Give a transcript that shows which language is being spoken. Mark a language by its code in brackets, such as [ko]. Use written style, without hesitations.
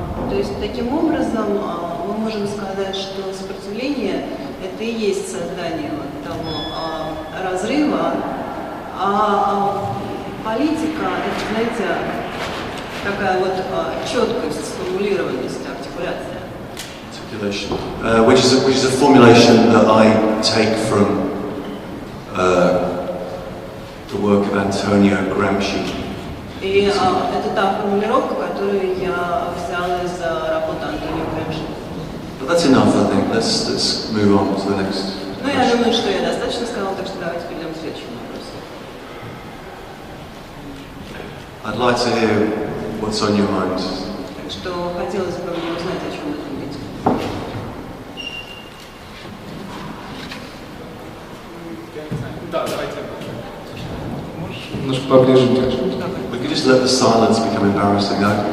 [ru] То есть таким образом мы можем сказать, что сопротивление – это и есть создание вот того разрыва, а политика – это, знаете, такая вот четкость, сформулированность, артикуляция. [en] Articulation, which is a formulation that I take from the work of Antonio Gramsci. [ru] И это та формулировка, которую я взяла из работы Антонио Грамши. [en] But that's enough, I think. Let's move on to the next. [ru] Ну, я думаю, что я достаточно сказала, так что давайте перейдем к следующему вопросу. [en] I'd like to hear what's on your mind. [ru] Так что хотелось бы мне узнать, о чем вы думаете. Да, давайте. Немножко поближе держим. [en] We could just let the silence become embarrassing, no?